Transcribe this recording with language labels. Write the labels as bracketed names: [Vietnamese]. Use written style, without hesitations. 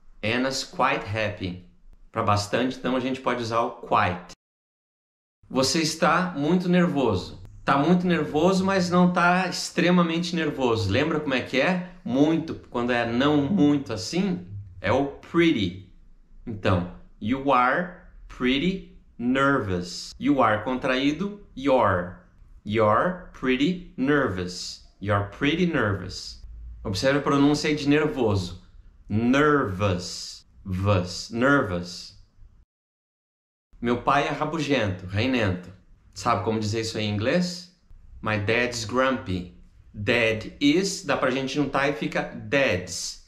[English] Anna's quite happy. [Portuguese] Para bastante, então a gente pode usar o quite. Você está muito nervoso. Está muito nervoso, mas não está extremamente nervoso. Lembra como é que é? Muito. Quando é não muito assim, é o pretty. [English] Então, you are pretty nervous. You are contraído, you're. You're pretty nervous. You're pretty nervous. [Portuguese] Observe a pronúncia aí de nervoso. [English] Nervous. Nervous. [Portuguese] Meu pai é rabugento, reinento. Sabe como dizer isso aí em inglês? [English] My dad's grumpy. [Portuguese] Dad is, dá pra gente juntar e fica dad's.